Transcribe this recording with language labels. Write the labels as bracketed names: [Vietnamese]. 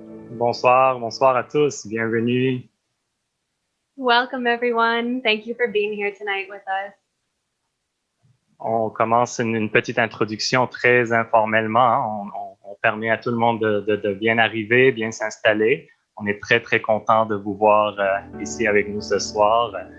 [French] Bonsoir, bonsoir à tous, bienvenue. [English] Welcome, everyone. Thank you for being here tonight with us. [French] On commence une petite introduction très informellement, hein. On permet à tout le monde de bien arriver, bien s'installer. On est très, très content de vous voir ici avec nous ce soir.